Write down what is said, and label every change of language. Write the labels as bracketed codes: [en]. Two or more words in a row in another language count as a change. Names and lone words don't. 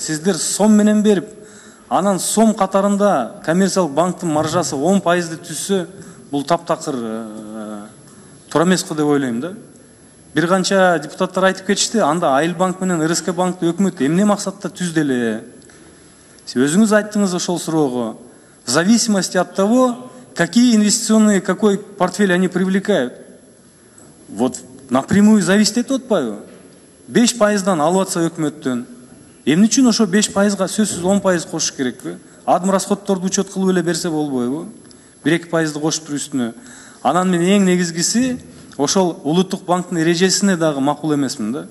[ky] Сиздер сом менен берип, анан сом катарында коммерциялык банктын маржасы 10% түссө, бул таптакыр туура эмес го деп ойлойм да. Бир канча депутаттар айтып кетишти, анда Айыл банк менен РСК банкты өкмөт эмне максатта түздү эле? Өзүңүз айттыңыз ошол суроого. [ru] В зависимости от того, какие инвестиционные, какой портфель они привлекают. Вот напрямую зависит [ky] этип атпайбы? 5%дан алып атса өкмөттөн, эмне үчүн ошо 5%га сөзсүз 10% кошуш керекпи? Адым расходторду учет кылып эле берсе болбойбу? 1-2%ды кошуп туруп үстүнө. Анан мен эң негизгиси ошол Улуттук банктын эрежесине дагы макул эмесмин да.